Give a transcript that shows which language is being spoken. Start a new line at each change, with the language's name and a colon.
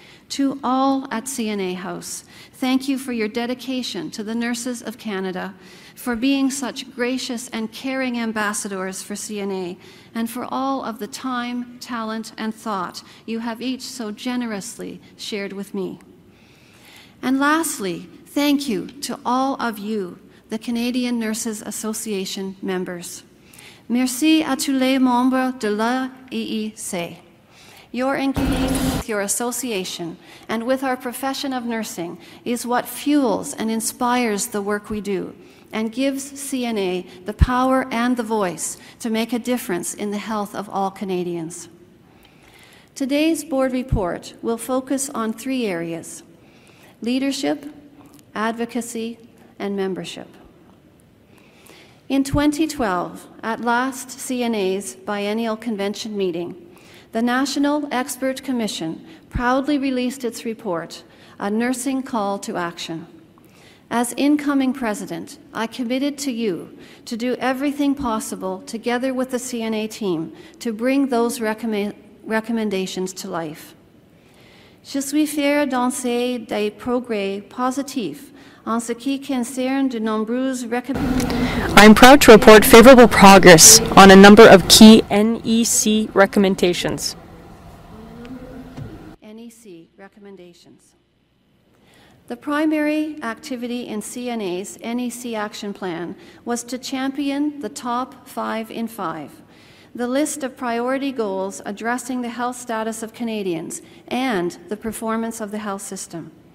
English: To all at CNA House, thank you for your dedication to the nurses of Canada, for being such gracious and caring ambassadors for CNA, and for all of the time, talent, and thought you have each so generously shared with me. And lastly, thank you to all of you, the Canadian Nurses Association members.
French: Merci à tous les membres de l'AIC.
English: Your engagement with your association and with our profession of nursing is what fuels and inspires the work we do and gives CNA the power and the voice to make a difference in the health of all Canadians. Today's board report will focus on 3 areas: leadership, advocacy, and membership. In 2012, at last CNA's biennial convention meeting, the National Expert Commission proudly released its report, A Nursing Call to Action. As incoming president, I committed to you to do everything possible together with the CNA team to bring those recommendations to life.
French: Je suis fière d'annoncer des progrès positifs en ce qui concerne de nombreuses recommendations.
English: I am proud to report favorable progress on a number of key NEC recommendations. NEC recommendations. The primary activity in CNA's NEC action plan was to champion the top 5 in 5, the list of priority goals addressing the health status of Canadians and the performance of the health system.